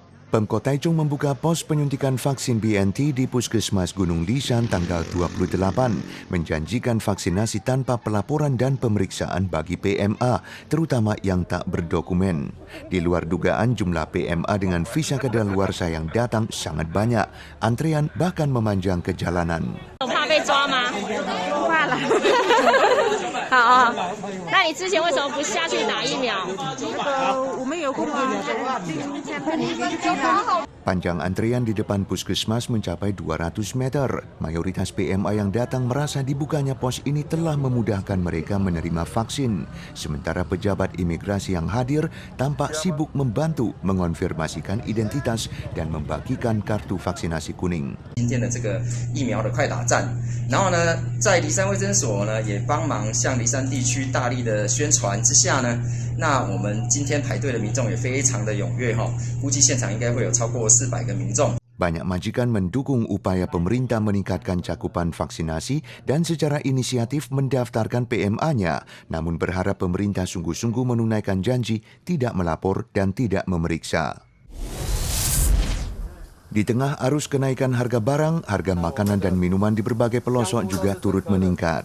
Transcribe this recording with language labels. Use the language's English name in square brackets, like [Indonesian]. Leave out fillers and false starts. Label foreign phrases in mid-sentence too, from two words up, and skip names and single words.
[Indonesian] Pemkot Taichung membuka pos penyuntikan vaksin BNT di Puskesmas Gunung Lishan tanggal 28, menjanjikan vaksinasi tanpa pelaporan dan pemeriksaan bagi PMA, terutama yang tak berdokumen. Di luar dugaan, jumlah PMA dengan visa kadaluarsa yang datang sangat banyak. Antrean bahkan memanjang ke jalanan. [Chinese] 好，那你之前为什么不下去打疫苗？我们有空啊。 [Indonesian] Panjang antrean di depan puskesmas mencapai 200 meter. Mayoritas PMA yang datang merasa dibukanya pos ini telah memudahkan mereka menerima vaksin. Sementara pejabat imigrasi yang hadir tampak sibuk membantu mengonfirmasikan identitas dan membagikan kartu vaksinasi kuning. [Chinese] 今天的这个疫苗的快打站，然后呢，在梨山卫生所呢也帮忙向梨山地区大力的宣传之下呢，那我们今天排队的民众也非常的踊跃哈，估计现场应该会有超过400个民众。 [Indonesian] Banyak majikan mendukung upaya pemerintah meningkatkan cakupan vaksinasi dan secara inisiatif mendaftarkan PMA-nya, namun berharap pemerintah sungguh-sungguh menunaikan janji tidak melapor dan tidak memeriksa. Di tengah arus kenaikan harga barang, harga makanan dan minuman di berbagai pelosok juga turut meningkat.